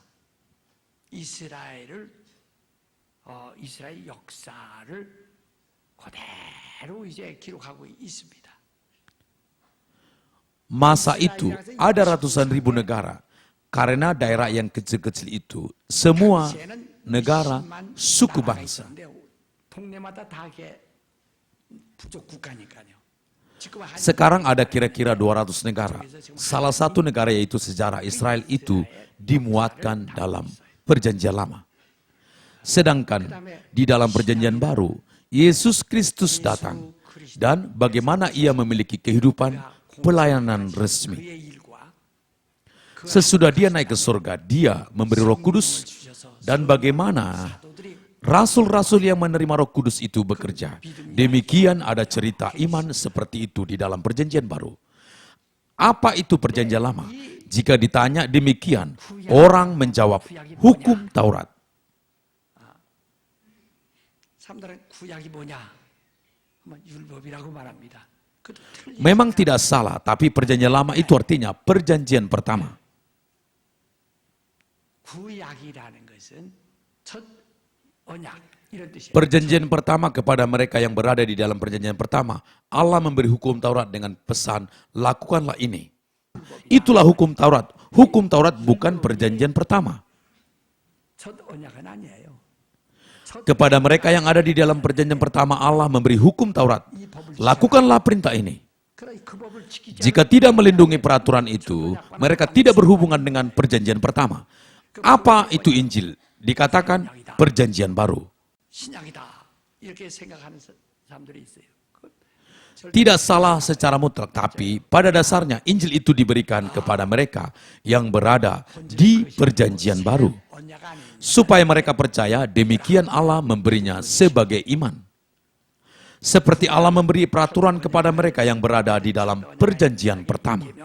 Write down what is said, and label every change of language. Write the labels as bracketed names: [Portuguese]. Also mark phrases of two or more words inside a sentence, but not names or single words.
[Korean] 이스라엘 역사를 그대로 이제 기록하고 있습니다. [Indonesian] Masa itu ada ratusan ribu negara. Karena daerah yang kecil-kecil itu semua negara suku bangsa. [Korean] 동네마다 다 부족 국가니까요. [Indonesian] Sekarang ada kira-kira 200 negara. Salah satu negara yaitu sejarah Israel itu dimuatkan dalam Perjanjian Lama. Sedangkan di dalam Perjanjian Baru, Yesus Kristus datang dan bagaimana ia memiliki kehidupan pelayanan resmi. Sesudah dia naik ke surga, dia memberi Roh Kudus dan bagaimana rasul-rasul yang menerima Roh Kudus itu bekerja. Demikian ada cerita iman seperti itu di dalam Perjanjian Baru. Apa itu Perjanjian Lama? Jika ditanya demikian, orang menjawab hukum Taurat. [Korean] 사람들은 구약이 뭐냐? 율법이라고 말합니다. [Indonesian] Memang tidak salah, tapi Perjanjian Lama itu artinya perjanjian pertama. [Korean] 구약이라는 것은 첫 언약 이런 뜻이에요. [Indonesian] Perjanjian pertama kepada mereka yang berada di dalam perjanjian pertama, Allah memberi hukum Taurat dengan pesan, lakukanlah ini. Itulah hukum Taurat. Hukum Taurat bukan perjanjian pertama. [Korean] 첫 언약은 아니에요. [Indonesian] Kepada mereka yang ada di dalam perjanjian pertama, Allah memberi hukum Taurat. Lakukanlah perintah ini. Jika tidak melindungi peraturan itu, mereka tidak berhubungan dengan perjanjian pertama. Apa itu Injil? Dikatakan perjanjian baru. [Korean] 신약이다. 이렇게 생각하는 사람들이 있어요. [Indonesian] Tidak salah secara mutlak, tapi pada dasarnya Injil itu diberikan kepada mereka yang berada di perjanjian baru. Supaya mereka percaya, demikian Allah memberinya sebagai iman. Seperti Allah memberi peraturan kepada mereka yang berada di dalam perjanjian pertama.